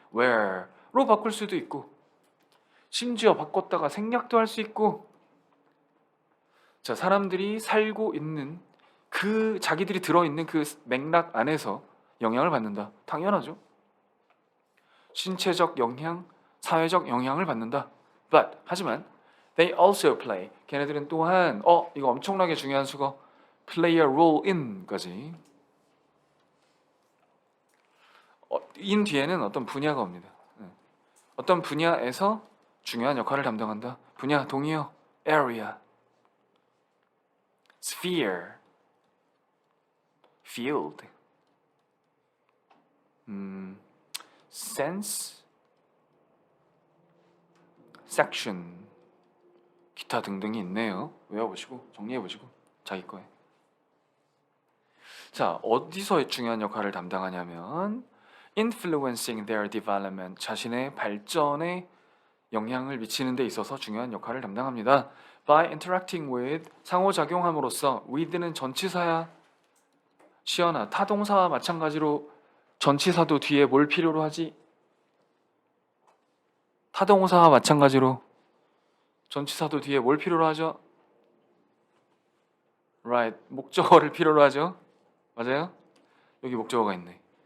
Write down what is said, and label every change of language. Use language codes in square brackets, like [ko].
[ko] where로 바꿀 수도 있고 심지어 바꿨다가 생략도 할 수 있고 자 사람들이 살고 있는 그 자기들이 들어있는 그 맥락 안에서 영향을 받는다. 당연하죠. 신체적 영향, 사회적 영향을 받는다. [en] But [ko] 하지만 [en] they also play. [ko] 걔네들은 또한 이거 엄청나게 중요한 수거 [en] play a role in [ko] 까지. in 뒤에는 어떤 분야가 옵니다. 어떤 분야에서 중요한 역할을 담당한다. 분야 동의어 area, sphere, field, sense, section, 기타 등등이 있네요. 외워보시고 정리해보시고 자기 거에. 자 어디서 중요한 역할을 담당하냐면 [en] influencing their development [ko] 자신의 발전에 영향을 미치는 데 있어서 중요한 역할을 담당합니다. [en] By interacting with [ko] 상호작용함으로써 with는 전치사야. 시연아 타동사와 마찬가지로 전치사도 뒤에 뭘 필요로 하지? 타동사와 마찬가지로 전치사도 뒤에 뭘 필요로 하죠? Right, 목적어를 필요로 하죠. 맞아요? 여기 목적어가 있네.